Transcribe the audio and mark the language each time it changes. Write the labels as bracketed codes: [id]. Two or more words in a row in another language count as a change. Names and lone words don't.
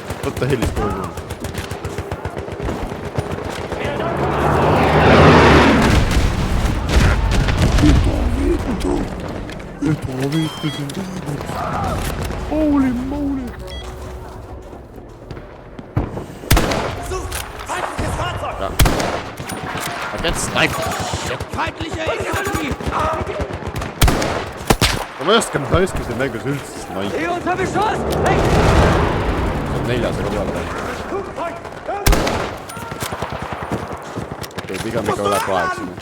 [et] Võtta hellist kogu aeg. [en] Holy moly! [de] Feindliches Fahrzeug! Ja. [en] I get sniped! [de] Feindliche Infanterie! [et] Ma ei oska siin mängus üldse sniped. [de] Hier unter Beschuss! Hey! [et] See on 400 peale. Okei, pigem ikka üle 8.